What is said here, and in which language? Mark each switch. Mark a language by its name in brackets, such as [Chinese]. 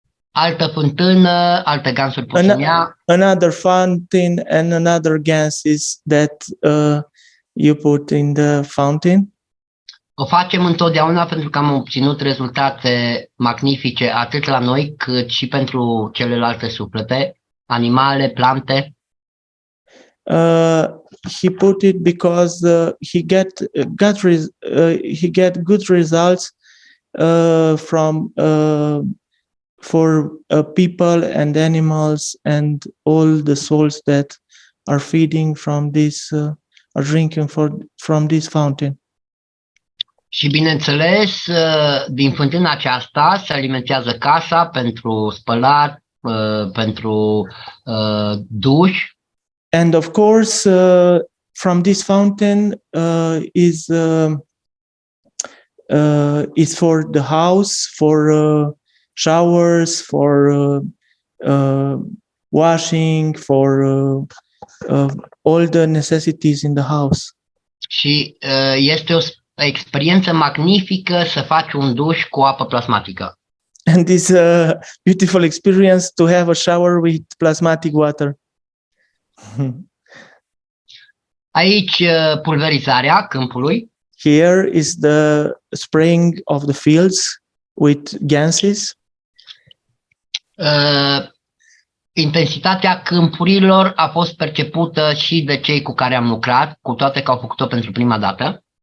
[Romanian] Altă fântână, alte gansuri pot să ia. [English] Another fountain and another gases that you put in the fountain. [Romanian] O facem întotdeauna pentru că am obținut rezultate magnifice atât la noi cât și pentru celelalte suflete, animale, plante. [English] He put it because he get good results from for people and animals and all the souls that are feeding from this are drinking from this fountain. [Romanian] Și bineînțeles, din fântâna aceasta se alimentează casa pentru spălat, pentru duș. [English] And of course, from this fountain is for the house, for showers, for washing, for all the necessities in the house. [Romanian] Și este o experiență magnifică să faci un duș cu apă plasmatică. [English] And this beautiful experience to have a shower with plasmatic water. [Romanian] Aici pulverizarea câmpului. [English] Here is the spraying of the fields with gases. [Romanian] Intensitatea câmpurilor a fost percepută și de cei cu care am lucrat, cu toate că au făcut-o pentru prima dată.